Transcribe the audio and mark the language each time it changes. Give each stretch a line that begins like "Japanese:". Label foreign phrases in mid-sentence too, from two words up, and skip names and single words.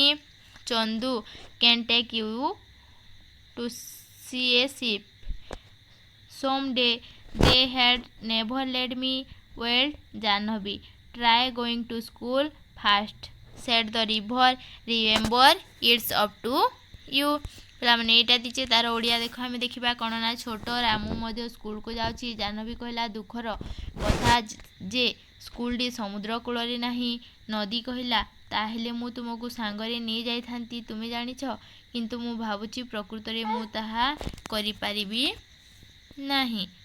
English: Chandu can take you to see a ship someday. They had never let me. Well, Jahnavi, try going to school first, said the river. Remember, it's up to you.
Odia: ପିଲାମାନେ ଏଇଟା ଦେଇଛେ ତାର ଓଡ଼ିଆ ଦେଖ ଆମେ ଦେଖିବା କ'ଣ ନା ଛୋଟ ରାମୁ ମଧ୍ୟ ସ୍କୁଲକୁ ଯାଉଛି। ଜାହ୍ନବୀ କହିଲା ଦୁଃଖର କଥା ଯେ ସ୍କୁଲଟି ସମୁଦ୍ର କୂଳରେ ନାହିଁ। ନଦୀ କହିଲା ତାହେଲେ ମୁଁ ତୁମକୁ ସାଙ୍ଗରେ ନେଇଯାଇଥାନ୍ତି ତୁମେ ଜାଣିଛ, କିନ୍ତୁ ମୁଁ ଭାବୁଛି ପ୍ରକୃତରେ ମୁଁ ତାହା କରିପାରିବି ନାହିଁ।